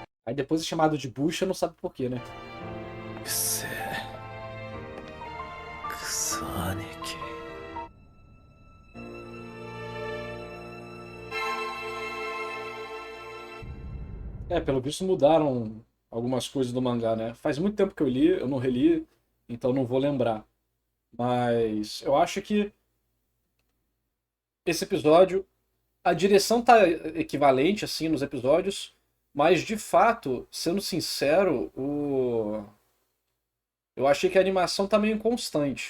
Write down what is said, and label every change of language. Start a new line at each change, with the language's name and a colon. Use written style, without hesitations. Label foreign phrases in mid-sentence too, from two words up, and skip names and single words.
Portuguese: Aí depois é chamado de bucha, não sabe por quê, né?
Japanese: うっせえクソ兄貴
Portuguese: Pelo visto mudaram algumas coisas do mangá, né? Faz muito tempo que eu li, eu não reli, então não vou lembrar. Mas eu acho que esse episódio, a direção tá equivalente, assim, nos episódios, mas de fato, sendo sincero, eu achei que a animação tá meio inconstante.